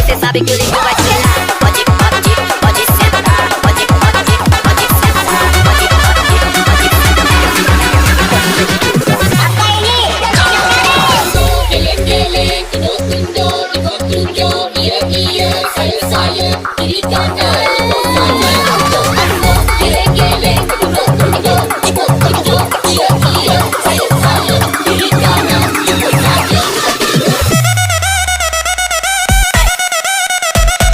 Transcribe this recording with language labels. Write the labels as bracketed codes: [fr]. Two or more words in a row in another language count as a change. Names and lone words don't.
[pt] sabe que o lindo vai te pegar. Pode, pode, pode sentar. Pode, pode, pode sentar. Pode, pode, pode [id] Geleng-geleng, tunjuk-tunjuk, ikut-tunjuk, iya-iya, saya-saya, diri kanan, ikut saya. Geleng-geleng, tunjuk-tunjuk, ikut-tunjuk, iya-iya, saya-saya, diri kanan, ikut saya.